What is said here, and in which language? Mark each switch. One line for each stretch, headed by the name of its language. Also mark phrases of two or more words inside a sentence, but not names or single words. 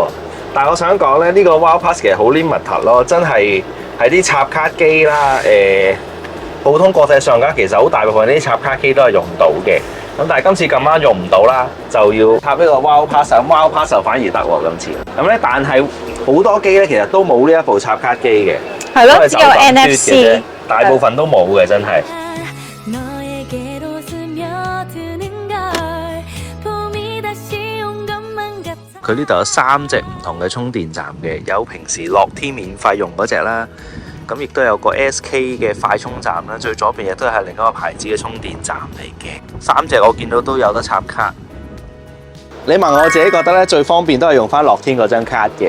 Cantonese: 但係我想講咧，呢個 Wow Pass 其實好 limit 咯，真係係啲插卡機啦，普通國際信用卡其實好大部分啲插卡機都係用到嘅。咁但係今次咁啱用唔到啦，就要插呢個 Wow Pass， Wow Pass 就反而得喎今次。咁咧，但係好多機咧其實都冇呢一部插卡機嘅，係咯，只有 NFC。大部分都冇嘅，真係。
Korean: 너에게로 스며드는 걸 봄이 다시 온 것만 같아
Cantonese: 佢呢度有3隻唔同嘅充電站嘅，有平時樂天免費用嗰隻啦，咁亦都有個 SK 嘅快充站啦，最左邊亦都係另一個牌子嘅充電站嚟嘅。3隻我見到都有得插卡。你問我自己覺得咧，最方便都係用翻樂天嗰張卡嘅。